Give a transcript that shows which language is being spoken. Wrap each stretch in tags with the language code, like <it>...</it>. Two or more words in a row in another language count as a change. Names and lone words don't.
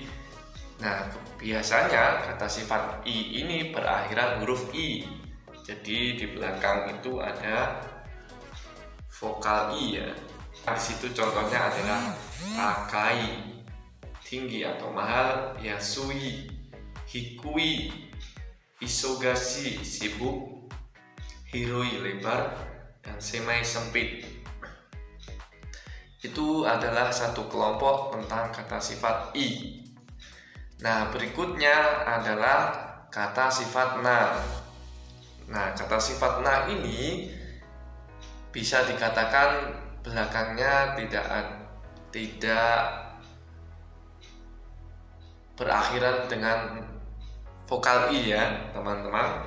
<id>Nah, biasanya kata sifat i ini berakhiran huruf i. Jadi di belakang itu ada vokal i ya. Di situ contohnya adalah takai, tinggi atau mahal,</id> <ja>安い、低い、忙しい,</ja> <id>sibuk, hiroi, lebar, dan semai, sempit. Itu adalah satu kelompok tentang kata sifat i. Nah, berikutnya adalah kata sifat na. Nah, kata sifat na ini bisa dikatakan belakangnya tidak berakhiran dengan vokal i ya, teman-teman.</id>